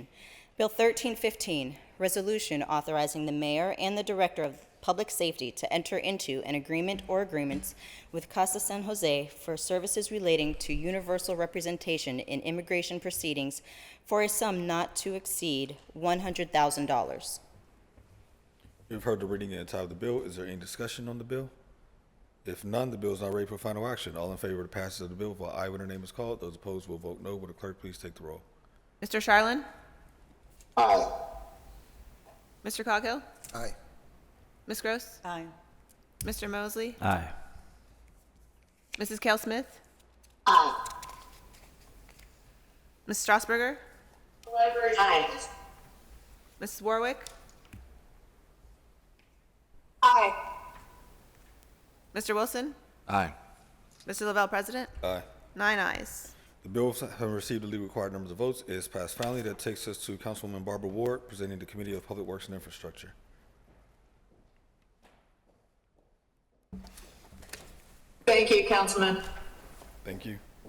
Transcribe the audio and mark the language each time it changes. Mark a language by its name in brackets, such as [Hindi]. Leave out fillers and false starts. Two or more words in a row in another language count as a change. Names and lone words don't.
[English] Bill 1315, Resolution authorizing the Mayor and the Director of Public Safety to enter into an agreement or agreements with Casa San Jose for services relating to universal representation in immigration proceedings for a sum not to exceed $100,000. You've heard the reading and title of the bill. Is there any discussion on the bill? If none, the bill is now ready for final action. All in favor of the passage of the bill will vote aye when their name is called. Those opposed will vote no. Will the clerk please take the roll? Mr. Charlin? Aye. Mr. Coghill? Aye. Ms. Gross? Aye. Mr. Mosley? Aye. Mrs. Cal Smith? Aye. Ms. Strasburger? Aye. Mrs. Warwick? Aye. Mr. Wilson? Aye. Mr. Lavelle, President? Aye. 9 ayes. The bill having received the legal required numbers of votes is passed finally. That takes us to Councilwoman Barbara Ward presenting the Committee of Public Works and Infrastructure. Thank you, Councilman. Thank you.